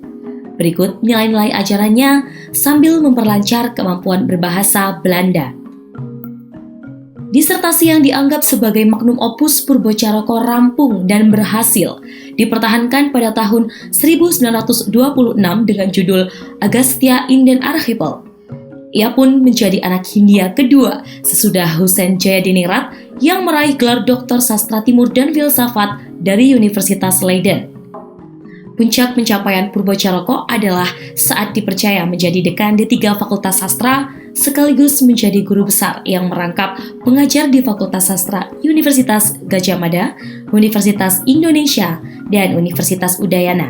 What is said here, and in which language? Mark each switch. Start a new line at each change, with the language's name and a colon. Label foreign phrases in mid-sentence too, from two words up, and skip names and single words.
Indonesian: Berikut nilai-nilai ajarannya sambil memperlancar kemampuan berbahasa Belanda. Disertasi yang dianggap sebagai
Latin: magnum opus
Indonesian: Poerbatjaraka rampung dan berhasil dipertahankan pada tahun 1926 dengan judul Agastya in den Archipel. Ia pun menjadi anak Hindia kedua sesudah Husein Jayadiningrat yang meraih gelar Doktor Sastra Timur dan Filsafat dari Universitas Leiden. Puncak pencapaian Poerbatjaraka adalah saat dipercaya menjadi dekan D3 Fakultas Sastra sekaligus menjadi guru besar yang merangkap pengajar di Fakultas Sastra Universitas Gadjah Mada, Universitas Indonesia, dan Universitas Udayana.